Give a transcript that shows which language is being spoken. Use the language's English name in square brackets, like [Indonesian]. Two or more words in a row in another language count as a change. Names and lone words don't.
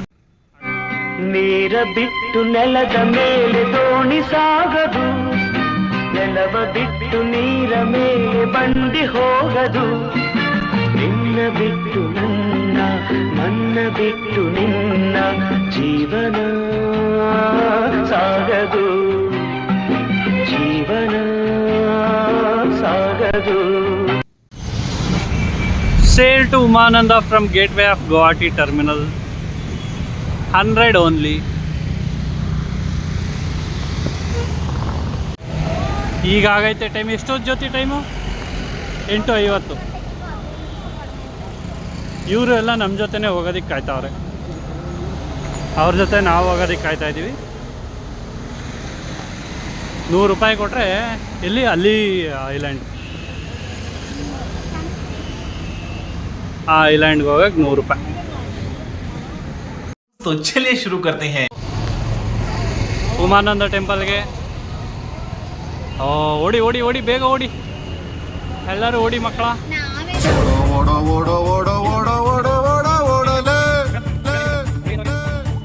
[Kannada] ನೀರ ಬಿಟ್ಟು ನೆಲದ ಮೇಲೆ ದೋಣಿ ಸಾಗದು, ನೆಲವ ಬಿಟ್ಟು ನೀರ ಮೇಲೆ ಬಂಡಿ ಹೋಗದು. ನಿನ್ನ ಬಿಟ್ಟು ನನ್ನ ಬಿಟ್ಟು ನಿನ್ನ ಜೀವನ ಸಾಗದು, ಜೀವನ ಸಾಗದು. [English] Sail to Umananda from Gateway of Guwahati Terminal. 100 only. [Kannada] ಈಗ ಆಗೈತೆ ಟೈಮ್. ಎಷ್ಟೊತ್ತು ಜೊತೆ ಟೈಮು? 8:50. ಇವರು ಎಲ್ಲ ನಮ್ಮ ಜೊತೆನೇ ಹೋಗೋದಕ್ಕೆ ಕಾಯ್ತಾವ್ರೆ. ಅವ್ರ ಜೊತೆ ನಾವು ಹೋಗೋದಕ್ಕೆ ಕಾಯ್ತಾ ಇದ್ದೀವಿ. 100 ರೂಪಾಯಿ ಕೊಟ್ಟರೆ ಎಲ್ಲಿ ಅಲ್ಲಿ ಐಲ್ಯಾಂಡ್, ಆ ಐಲ್ಯಾಂಡ್ಗೆ ಹೋಗಕ್ಕೆ 100 ರೂಪಾಯಿ. [Hindi] तो चलिए शुरू करते हैं. [Kannada] ಉಮಾನಂದ ಟೆಂಪಲ್ಗೆ ಓಡಿ ಓಡಿ ಓಡಿ, ಬೇಗ ಓಡಿ, ಎಲ್ಲರೂ ಓಡಿ ಮಕ್ಕಳ. ನಾವೇ